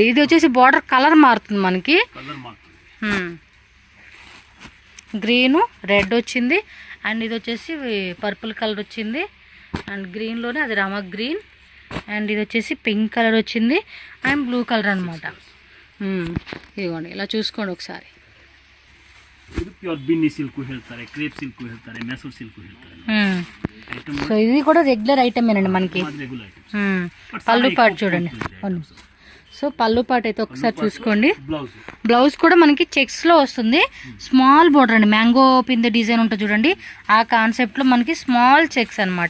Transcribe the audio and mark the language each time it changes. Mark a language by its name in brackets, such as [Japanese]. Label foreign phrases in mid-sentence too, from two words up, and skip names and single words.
[Telugu] ఇది వచ్చేసి [English] border colour [Telugu] మారుతుంది మనకి. [English] green red [Telugu] వచ్చింది అండ్ ఇది వచ్చేసి [English] purple colour [Telugu] వచ్చింది అండ్ గ్రీన్లోనే అది రామ గ్రీన్ అండ్ ఇది వచ్చేసి [English] pink colour [Telugu] వచ్చింది [English] and blue colour [Telugu] అనమాట. ఇదిగోండి ఇలా చూసుకోండి ఒకసారి. [Kannada] ಇದು [English] pure Binny silk [Kannada] ಹೇಳ್ತಾರೆ, [English] crepe silk [Kannada] ಹೇಳ್ತಾರೆ, ಮೆಸೂರ್ ಸಿಲ್ಕ್ ಹೇಳ್ತಾರೆ. [Telugu] సో ఇది కూడా రెగ్యులర్ ఐటమేనండి మనకి. పళ్ళు పాటు చూడండి. సో పళ్ళు పాటు అయితే ఒకసారి చూసుకోండి. బ్లౌజ్ కూడా మనకి చెక్స్ లో వస్తుంది. [English] small border [Telugu] అండి, మ్యాంగో పిందె డిజైన్ ఉంటుంది చూడండి, ఆ కాన్సెప్ట్ లో మనకి [English] small checks [Telugu] అన్నమాట.